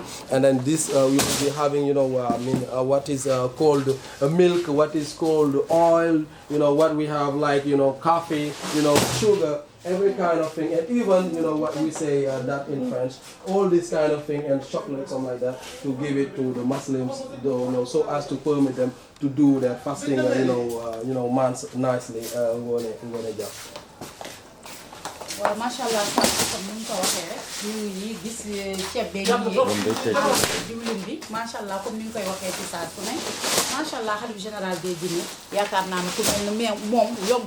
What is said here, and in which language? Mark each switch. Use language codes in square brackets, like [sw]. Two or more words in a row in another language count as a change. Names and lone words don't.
[en] And then this we will be having, what is called milk, what is called oil, what we have like, coffee, sugar, every kind of thing, and even what we say that in French, all this kind of thing, and chocolate, something like that, to give it to the Muslims, so as to permit them to do their fasting, months nicely. [wo] waaw [ar] ما شاء الله [fr] comme ni [wo] ñu ko waxee rek ñu ngi gis ceeb beeg diwlin bi [ar] ما شاء الله [fr] comme ni [wo] ñu koy waxee ci saa su ne [ar] ما شاء الله [wo] xalifa [fr] général des [wo] Jinne yaakaar naa ne ku mel ne moom yombul